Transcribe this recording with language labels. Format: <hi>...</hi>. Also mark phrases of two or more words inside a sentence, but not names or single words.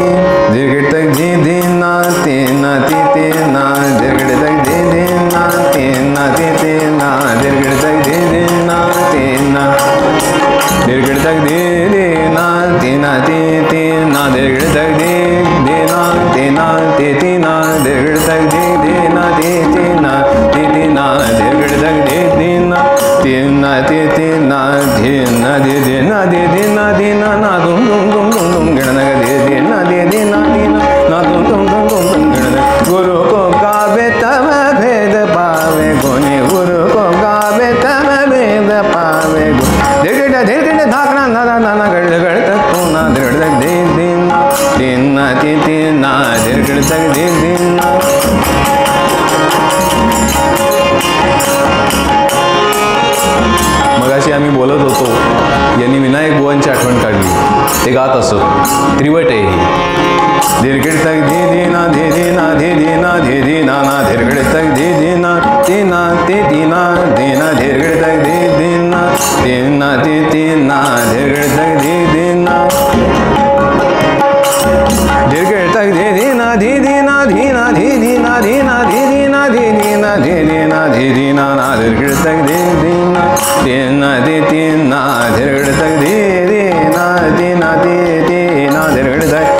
<hi>दिर्घट दीदी नाती नाती ते ना, दिर्घट दीदी नाती नाती ते ना, दिर्घट दीदी नाती ना, दिर्घट दीदी नाती नाती ते ना, दिर्घट दीदी नाती नाती ते ना, दिर्घट दीदी नाती ते ना, ते ना, दिर्घट दीदी ना, ते ना, ते ना, धे ना, दे ना, दे ना, दे ना, ना दुम दुम दुम दुम दुम गण दे ना, दे ना, दे ना, ना दुम दुम दुम दुम गण. गुरु को गावे तब भेद पावे गुणी, गुरु को गावे तब भेद पावे गुणी. धीरगड धाकना ना ना ना गड गड तक तू ना, धीरगड तक दे दे ना, ते ना, ते ना, धीरगड तक दे दे ना.</hi> <mr>मगाशी आम्ही बोलत होतो, यांनी विनायक बुवांची आठवण काढली. ते गात असत. त्रिवट आहे ही. धीरगड तक दे दे ना, दे दे ना, दे दे ना, दे दे ना ना, धीरगड तक दे दे ना, ते ना, ते ना, दे ना, धीरगड तक दे दे ना, ते ना, ते ना, धीरगड तक दे दे ना, धीरगड तक दे दे ना, दे दे ना, धे ना, धे दे ना, धे ना, धे दे ना, धे दे ना, धे दे ना, धे दे ना ना, धीरगड तक दे दे ना, ते ना, ते ना, धीरगड तक दे दे ना, ते ना, ते ना, धीरगड</mr>